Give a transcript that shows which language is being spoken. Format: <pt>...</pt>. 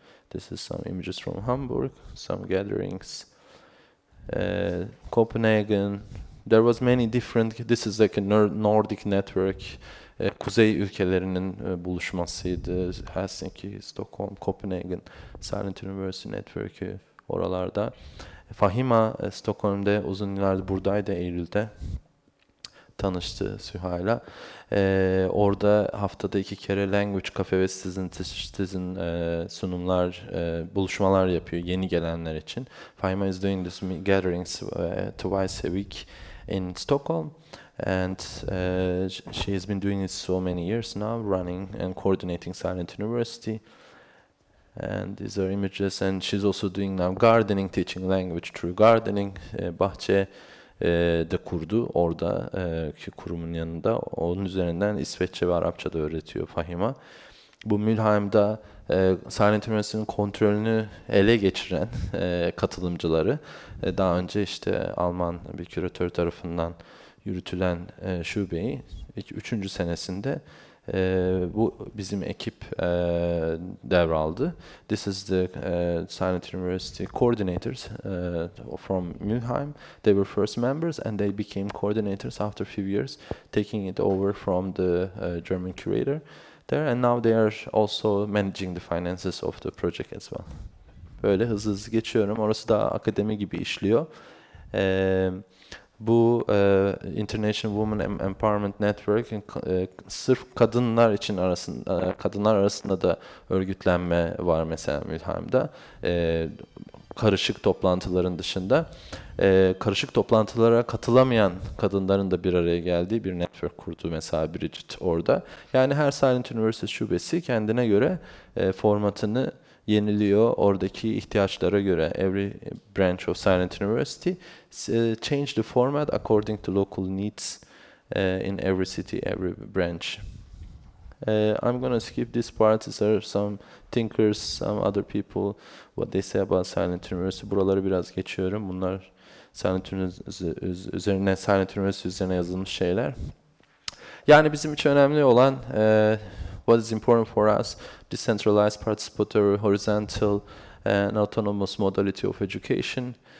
<en>This is some images from Hamburg, some gatherings. Copenhagen. There was many different. This is like a Nordic network.</en> <tr>Kuzey ülkelerinin buluşmasıydı. Helsinki, Stockholm, Copenhagen, Silent University Network'ü oralarda. Fahima, Stockholm'de uzun yıllardır buradaydı, Eylül'de tanıştı Suha'yla. Orada haftada 2 kere Language Cafe ve Citizen sunumlar, buluşmalar yapıyor yeni gelenler için.</tr> <en>Fahima is doing this gatherings twice a week in Stockholm, and she has been doing it so many years now, running and coordinating Silent University. And these are images, and she's also doing now gardening, teaching language through gardening.</en> <tr>Bahçe de kurdu orada ki kurumun yanında. Onun üzerinden İsveççe ve Arapça da öğretiyor Fahima. Bu Mülheim'da Silent Üniversitesi'nin kontrolünü ele geçiren katılımcıları daha önce işte Alman bir küratör tarafından yürütülen şubeyi 3. senesinde bu bizim ekip devraldı.</tr> <en>This is the Silent University coordinators from Mülheim. They were first members and they became coordinators after a few years, taking it over from the German curator there, and now they are also managing the finances of the project as well.</en> <tr>Böyle hızlı hızlı geçiyorum. Orası da akademi gibi işliyor. Bu International Women Empowerment Network sırf kadınlar için kadınlar arasında da örgütlenme var mesela Mülheim'de. Karışık toplantıların dışında karışık toplantılara katılamayan kadınların da bir araya geldiği bir network kurdu mesela Bridget orada. Yani her Silent University şubesi kendine göre formatını yeniliyor oradaki ihtiyaçlara göre.</tr> <en>Every branch of Silent University change the format according to local needs in every city, every branch. I'm going to skip this part. These are some thinkers, some other people, what they say about Silent University.</en> <tr>Buraları biraz geçiyorum. Bunlar Silent University üzerine yazılmış şeyler. Yani bizim için önemli olan</tr> <en>what is important for us, decentralized, participatory, horizontal and autonomous modality of education.</en>